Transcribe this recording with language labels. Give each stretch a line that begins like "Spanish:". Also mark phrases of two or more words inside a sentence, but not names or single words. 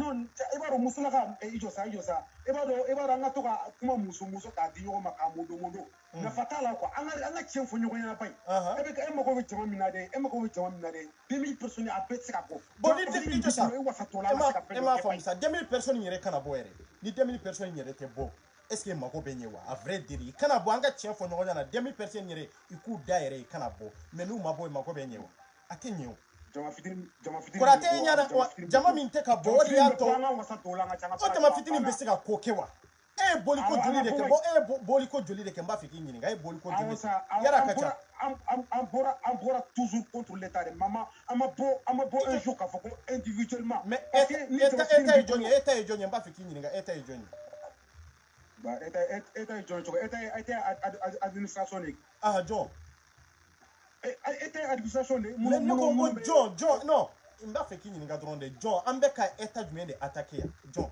Bambara: i b'a dɔn musolaka i jɔ sa i b'a dɔn an ka to ka kuma muso k'a di ɲɔgɔn ma k'a modo nafa t'a la quoi an ka tiɲɛ fɔ ɲɔgɔn ɲɛna ba in e mago bɛ jama min na dɛ 2000 personnes a bɛɛ tɛ se ka bɔ bon ni i jɔ sa e m'a faamu sa 2000 personnes yɛrɛ kana bɔ yɛrɛ ni 2000 personnes yɛrɛ tɛ bɔ
French: est ce que
Bambara: mago bɛ ɲɛ wa
French: a vrai dire
Bambara: i kana bɔ an ka tiɲɛ fɔ ɲɔgɔn ɲɛna 2000 personnes yɛrɛ i k'u da yɛrɛ i kana bɔ mais n'u ma bɔ i mago bɛ ɲɛ wa a tɛ ɲɛ o. Kɔrɔtɛ e ɲɛna jama min tɛ ka bɔ o de y'a to o jama fitinin bɛ se ka ko kɛ wa e ye boliko joli de kɛ e ye boliko joli de kɛ n b'a fɛ k'i ɲininka e ye boliko joli yala ka ca an bɔra
French: toujours contre l'état de maman
Bambara: an ma bɔ
French: un jour
Bambara: k'a fɔ ko individuellement mais e ta ye jɔn ye n b'a fɛ k'i ɲininka e ta ye jɔn ye e ta ye jɔn cogo e ta ye administration de ah jɔn e ta ye administration de mais ne ko jɔn non n b'a fɛ k'i ɲininka dɔrɔn de jɔn an bɛ ka état jumɛn de attaquer yan jɔn